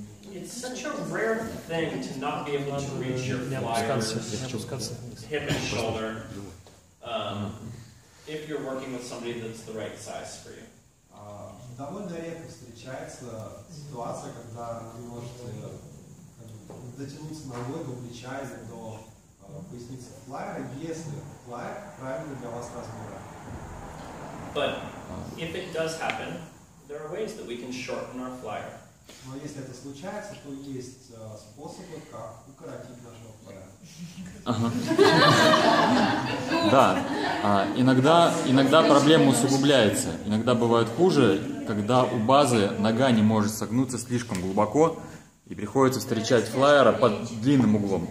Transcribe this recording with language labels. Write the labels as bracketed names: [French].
[English] It's such a rare thing to not be able to reach your flyer, hip and shoulder, if you're working with somebody that's the right size for you. [Russian] Довольно редко встречается ситуация, когда вы можете дотянуться ногой до плеча или до поясницы флайера, если флайер правильно для вас размера. [English] But if it does happen, there are ways that we can shorten our flyer. [Russian] Но если это случается, то есть способы, как укоротить нашего флайера. Да. Иногда проблема усугубляется. Иногда бывает хуже, когда у базы нога не может согнуться слишком глубоко, и приходится встречать флайера под длинным углом.